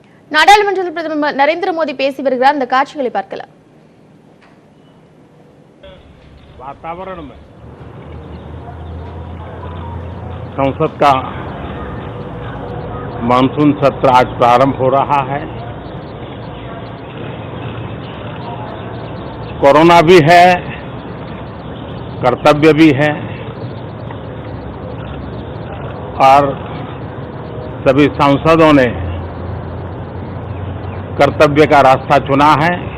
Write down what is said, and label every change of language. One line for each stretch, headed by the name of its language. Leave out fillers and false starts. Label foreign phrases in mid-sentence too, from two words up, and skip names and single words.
Tamil: நாடாளுமன்றத்தில் பிரதமர் நரேந்திர மோடி பேசி வருகிறார். அந்த காட்சிகளை பார்க்கலாம்.
Hindi: वातावरण में संसद का मानसून सत्र आज प्रारंभ हो रहा है। कोरोना भी है, कर्तव्य भी है और सभी सांसदों ने कर्तव्य का रास्ता चुना है।